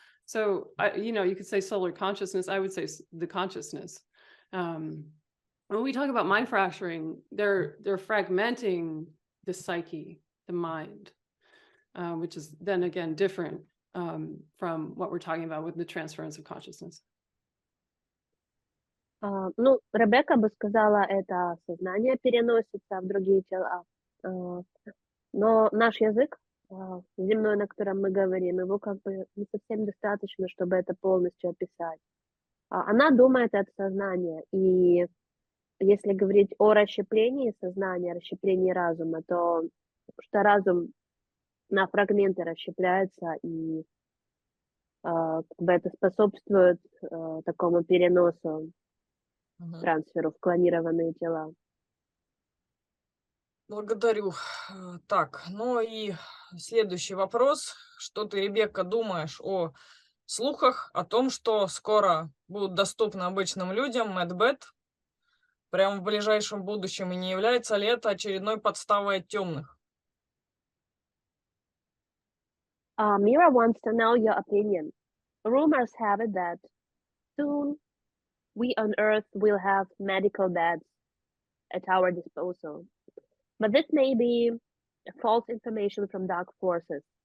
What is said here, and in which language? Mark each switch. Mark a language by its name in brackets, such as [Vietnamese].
[English] So, you could say solar consciousness. I would say the consciousness. When we talk about mind fracturing, they're fragmenting the psyche, the mind, which is then again different from what we're talking about with the transference of consciousness. [Russian] Ну, Ребекка бы сказала, это сознание переносится в другие тела. Но наш язык, земной, на котором мы говорим, его как бы не совсем достаточно, чтобы это полностью описать. Она думает это сознание, и если говорить о расщеплении сознания, расщеплении разума, то что разум на фрагменты расщепляется, и как бы это способствует такому переносу, трансферу в клонированные тела. Благодарю. Так, ну и следующий вопрос. Что ты, Ребекка, думаешь о слухах о том, что скоро будут доступны обычным людям Медбет прямо в ближайшем будущем, и не является ли это очередной подставой от темных? [English] Mira wants to know your opinion. Rumors have it that soon we on Earth will have medical beds at our disposal. But this may be false information from dark forces.